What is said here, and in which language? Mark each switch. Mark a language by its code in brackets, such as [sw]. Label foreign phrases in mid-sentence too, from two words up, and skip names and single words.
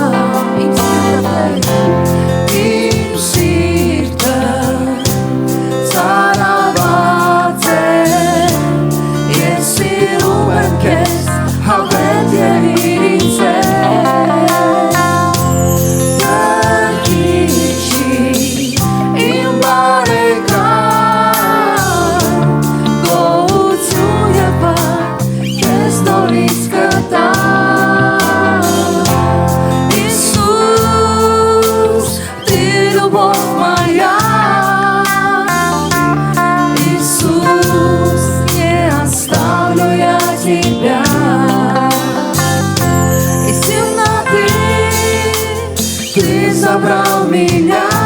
[hy] Իմ սիրտը ծարաված է Ես սիրում եմ քեզ հավերթ եղիր ինձ հետ Բրգիչի իմ բարեկամ գոհություն և փառք քեզ նորից կտա [ru] Иисус, ты любовь моя Иисус, не оставлю я тебя Из темноты ты забрал меня